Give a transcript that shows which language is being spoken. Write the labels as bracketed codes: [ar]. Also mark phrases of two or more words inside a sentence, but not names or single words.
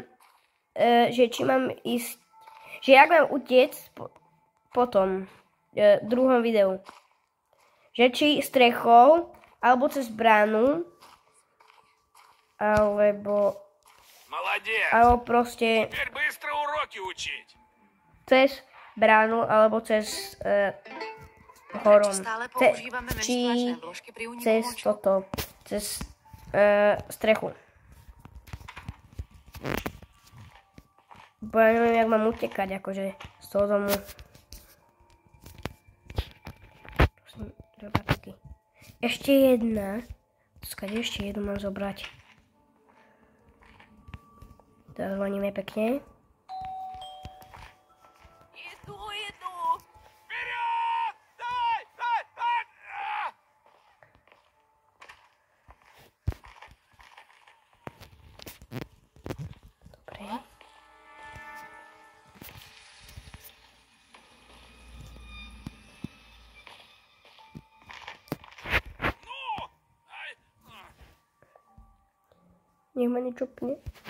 [sk] že či mám ísť... Že jak mám utiec potom. V druhom videu. Že či strechou, alebo cez bránu, alebo proste [ru] Теперь быстро уроки учить. [sk] cez bránu, alebo cez horom. Či cez toto, cez strechu. Bo ja neviem, jak mám utekať, akože z toho domu. Ešte jedna. Skade ešte jednu mám zobrať. Zazvoníme pekne. [ru] Иду. Вперед! Дай! [sk] Dobre. Nech ma niečo pne.